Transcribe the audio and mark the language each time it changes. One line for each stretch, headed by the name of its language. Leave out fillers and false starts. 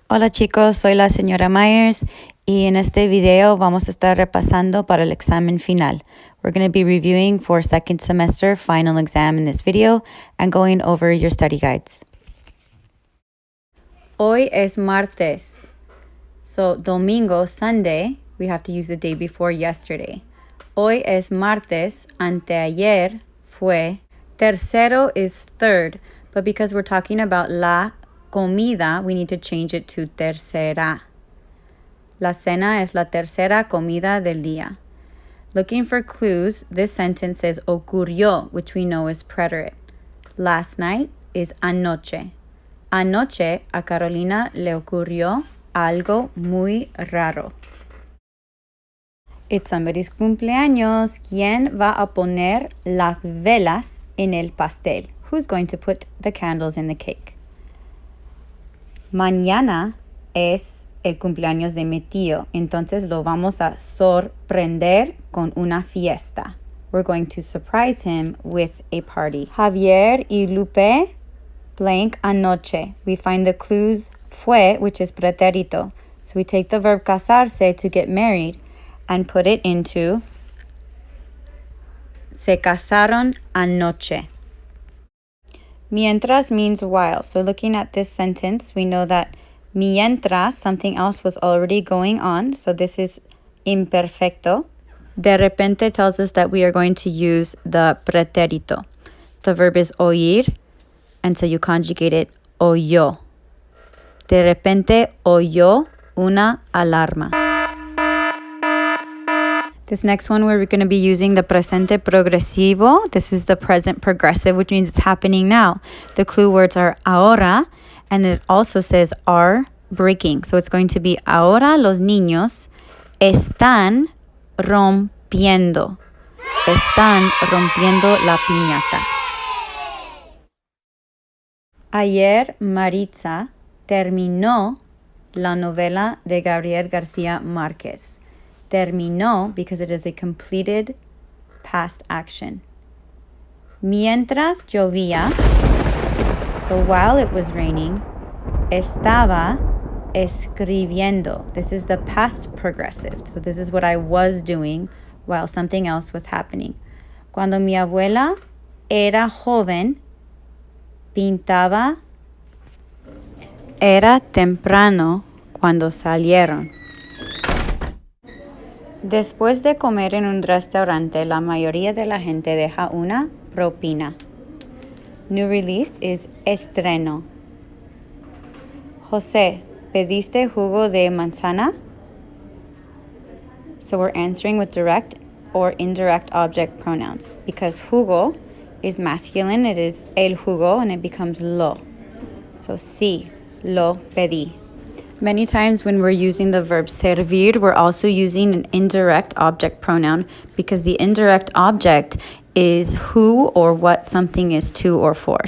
Spanish: Hola chicos, soy la señora Myers y en este video vamos a estar repasando para el examen final.
English: We're going to be reviewing for second semester final exam in this video and going over your study guides.
Spanish: Hoy es martes.
English: So domingo, Sunday, we have to use the day before yesterday.
Spanish: Hoy es martes, anteayer fue.
English: Tercero is third, but because we're talking about la comida, we need to change it to tercera.
Spanish: La cena es la tercera comida del día.
English: Looking for clues, this sentence says ocurrió, which we know is preterite. Last night is anoche.
Spanish: Anoche a Carolina le ocurrió algo muy raro.
English: It's somebody's
Spanish: cumpleaños. ¿Quién va a poner las velas en el pastel?
English: Who's going to put the candles in the cake?
Spanish: Mañana es el cumpleaños de mi tío, entonces lo vamos a sorprender con una fiesta.
English: We're going to surprise him with a party.
Spanish: Javier y Lupe blank anoche.
English: We find the clues fue, which is pretérito. So we take the verb casarse, to get married, and put it into
Spanish: se casaron anoche.
English: Mientras means while. So looking at this sentence, we know that mientras, something else was already going on. So this is imperfecto. De repente tells us that we are going to use the pretérito. The verb is oír, and so you conjugate it oyó.
Spanish: De repente oyó una alarma.
English: This next one, we're going to be using the presente progresivo. This is the present progressive, which means it's happening now. The clue words are ahora, and it also says are breaking. So it's going to be
Spanish: ahora los niños están rompiendo. Están rompiendo la piñata. Ayer Maritza terminó la novela de Gabriel García Márquez.
English: Terminó because it is a completed past action.
Spanish: Mientras llovía,
English: so while it was raining,
Spanish: estaba escribiendo.
English: This is the past progressive. So this is what I was doing while something else was happening.
Spanish: Cuando mi abuela era joven, pintaba. Era temprano cuando salieron. Después de comer en un restaurante, la mayoría de la gente deja una propina.
English: New release is
Spanish: estreno. José, ¿pediste jugo de manzana?
English: So we're answering with direct or indirect object pronouns. Because jugo is masculine, it is el jugo, and it becomes lo. So
Spanish: sí, lo pedí.
English: Many times when we're using the verb servir, we're also using an indirect object pronoun because the indirect object is who or what something is to or for.